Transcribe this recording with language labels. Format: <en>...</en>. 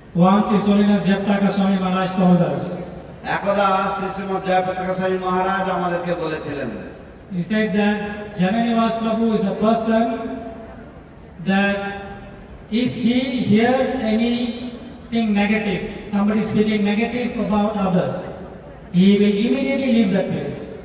<en>Once His Holiness Jayapataka Swami Maharaj told us,</en> <bn>একদা শ্রী শ্রীমৎ জয়পতাকা স্বামী মহারাজ আমাদেরকে বলেছিলেন,</bn> <en>he said that Jananivas Prabhu is a person that if he hears anything negative, somebody speaking negative about others, he will immediately leave that place.</en>